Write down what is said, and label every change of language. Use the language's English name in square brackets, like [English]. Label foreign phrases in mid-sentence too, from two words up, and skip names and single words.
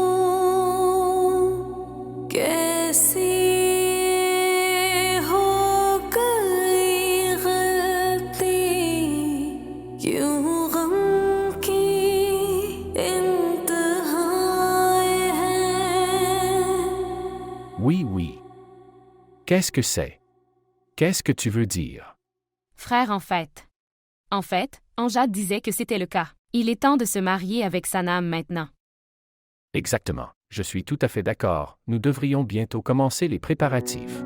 [Hindi] कैसी हो गई गलती क्यों गम की इंतहाएं हैं [French] Oui. Qu'est-ce que c'est? Qu'est-ce que tu veux dire? Frère en fait. En fait, Amjad disait que c'était le cas. Il est temps de se marier avec Sanam maintenant. Exactement. Je suis tout à fait d'accord. Nous devrions bientôt commencer les préparatifs.